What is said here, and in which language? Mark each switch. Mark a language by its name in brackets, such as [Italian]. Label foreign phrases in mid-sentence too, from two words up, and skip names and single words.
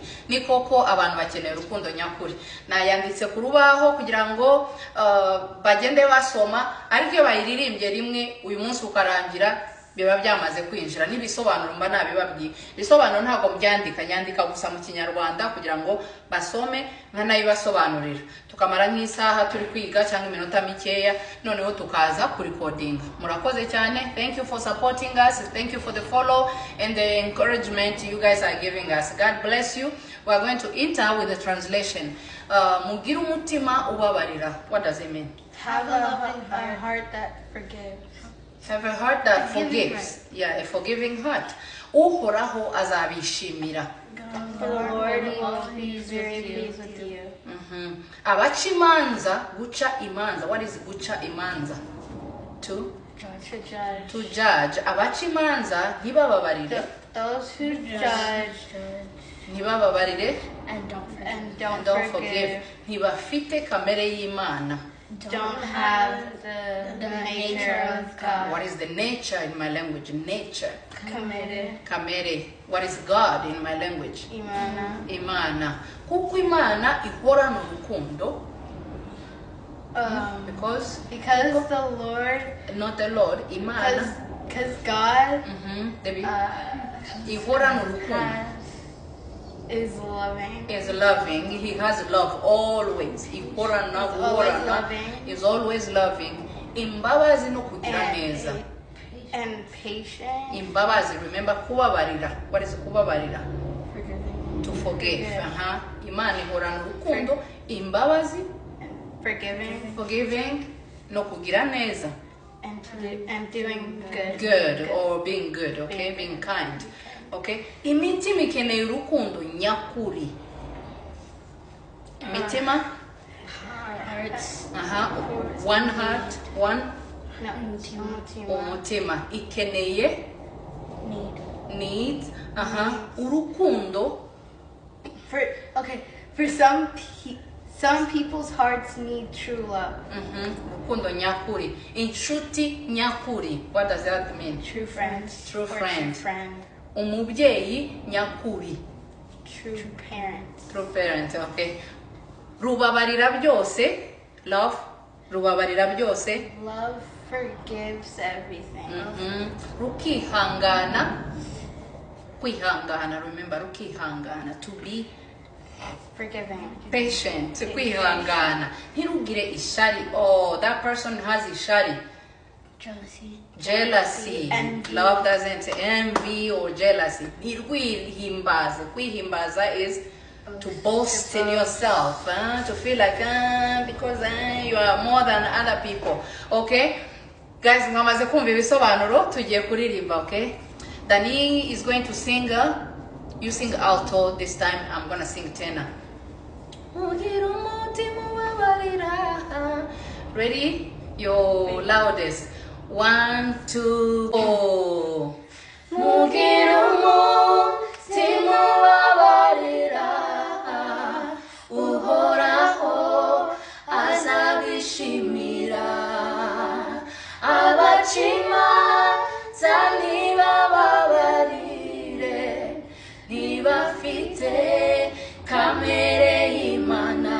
[Kinyarwanda] Ni koko abantu bakeneye urukundo nyakuri. Nayanditse ku rubaho kugira ngo bagende basoma, ariko iyo bayiririmbye rimwe uyu munsi ukarangira biba byamaze kwinjira. Nibisobanuro mba nabibabwiye. Bisobanuro ntago byandika, nyandika gusa mu Kinyarwanda kugira ngo basome nkanayibasobanurira. Tukamara nk'isaha turi kwiga cyangwa iminota mikeya, noneho tukaza ku recording. Murakoze cyane. [English] Thank you for supporting us. Thank you for the follow and the encouragement you guys are giving us. God bless you. We are going to enter with the translation. [Kinyarwanda] Mugira umutima ubabarira. [English] What does it mean? Have a heart that forgives. Have a heart that forgives. Yeah, a forgiving heart. [Kinyarwanda] Uhoraho azabishimira. [English] For the Lord will be very pleased with you. [Kinyarwanda] Abaca imanza, guca imanza. [English] What is [Kinyarwanda] guca imanza? [English] To judge. [Kinyarwanda] Abaca imanza ntibababarire. [English] Those who judge [Kinyarwanda] ntibababarire [English] and don't forgive. [Kinyarwanda] Ntibafite kamere y'Imana. [English] Don't have the nature of God. What is the nature in my language? Nature. [Kinyarwanda] Kamere. [English] What is God in my language? [Kinyarwanda] Imana. Kuko Imana ihorana urukundo. [English] Because the Lord, not the Lord, Imana. Because God [Kinyarwanda] ihorana urukundo. [English] Is loving. He has love always. Is always loving. [Kinyarwanda] Imbabazi no kugira neza. [English] And patient. [Kinyarwanda] Imbabazi, remember kubabarira. [English] What is kubabarira? To forgive. [Kinyarwanda] Imana ihorana urukundo, imbabazi, forgiving no kugira neza. [English] And doing good. Good or being good, okay? Being kind. Okay? [Kinyarwanda] Imitima ikeneye urukundo nyakuri. Imitima? [English] Hearts. One heart. One? No. [Kinyarwanda] Umutima. Ikeneye? Need. Urukundo. [English] For some people's hearts need true love. [Kinyarwanda] Urukundo nyakuri. Inshuti nyakuri. [English] What does that mean? True friends. True friend. [Kinyarwanda] Umubyeyi nyakuri. [English] True parent, okay. [Kinyarwanda] Rubabarira byose. [English] Love. [Kinyarwanda] Rubabarira byose. [English] Love forgives everything. [Kinyarwanda] Rukihangana. Kwihangana, remember, rukihangana. [English] To be forgiving. Patient. [Kinyarwanda] Kwihangana. Ntirugire ishari. [English] Oh, that person has ishari. Jealousy. Love doesn't envy or jealousy. Kwihimbaza is to boast in yourself, to feel like because you are more than other people. Okay, guys, [Kinyarwanda] mwamaze kumva ibisobanuro tugiye kuririmba. [English] Okay, Dani is going to sing. You sing alto this time. I'm gonna sing tenor. Ready? Your loudest. 1, 2, 4. [Kinyarwanda] Mugira umutima ubabarira, Uhoraho azabishimira. Abaca imanza ntibababarire, ntibafite kamere y'Imana.